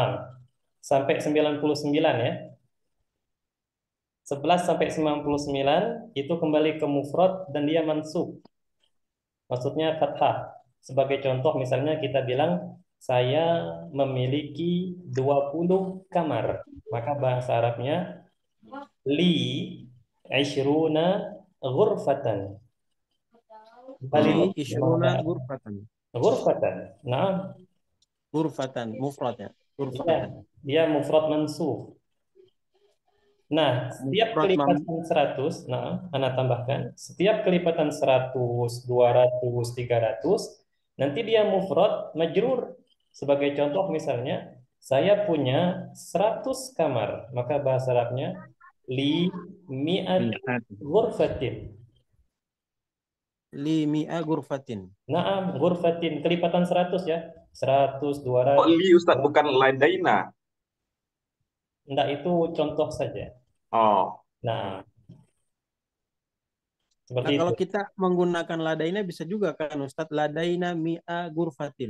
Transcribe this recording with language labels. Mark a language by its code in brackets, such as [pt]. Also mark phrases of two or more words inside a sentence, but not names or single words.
[id] Naam. Sampai 99 ya. 11 sampai 99 itu kembali ke mufrad dan dia mansub. Maksudnya fathah. Sebagai contoh misalnya kita bilang saya memiliki 20 kamar. Maka bahasa Arabnya [ar] لي عشرون غرفة. [id] Balik [ar] لي عشرون [id] maka ghurfatan. ghurfatan. Nah, Ghurfatan, mufrad ya. iya, Ghurfatan. dia mufrad mansub. Nah, setiap Mufrad kelipatan 100, nah, Anda tambahkan, setiap kelipatan 100, 200, 300, nanti dia mufrad majrur. Sebagai contoh misalnya, saya punya 100 kamar, maka bahasa Arabnya [ar] لي مائة [id] mi'at. ghurfatin. [ar] لي مائة غرفة. نعم، غرفة, [id] kelipatan 100 ya. 100, Kok 200. li Ustaz bukan ladaina? Enggak, itu contoh saja. Oh, Nah, seperti Nah, itu. kalau kita menggunakan ladaina bisa juga kan Ustadz, [ar] لدينا مائة غرفة.